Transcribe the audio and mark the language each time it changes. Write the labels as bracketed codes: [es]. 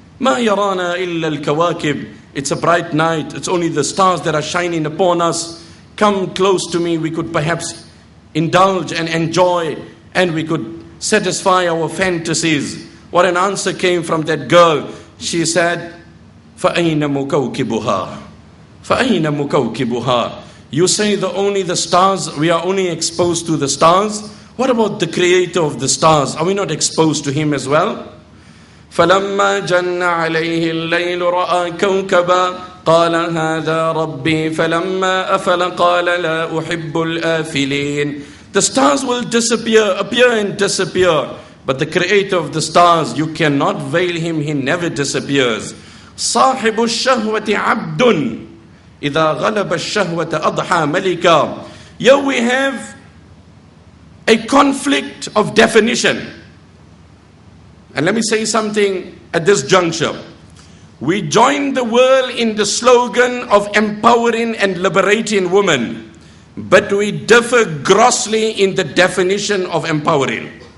[ar] Ma yarana illa al-kawakib." [en] It's a bright night. It's only the stars that are shining upon us. Come close to me. We could perhaps indulge and enjoy, and we could satisfy our fantasies. What an answer came from that girl. She said, [ar] فَأَيْنَ مُكَوْكِبُهَا فَأَيْنَ مُكَوْكِبُهَا. [en] You say only the stars, we are only exposed to the stars. What about the creator of the stars? Are we not exposed to him as well? [ar] فَلَمَّا جَنَّ عَلَيْهِ اللَّيْلُ رَأَى كَوْكَبًا قال هذا ربي فلما أفل قال لا أحب الآفلين. [en] The stars will appear and disappear. But the creator of the stars, you cannot veil him, he never disappears. [ar] صاحب الشهوة عبد إذا غلب الشهوة أضحى ملكا. [en] Here we have a conflict of definition. And let me say something at this juncture. We join the world in the slogan of empowering and liberating women, but we differ grossly in the definition of empowering.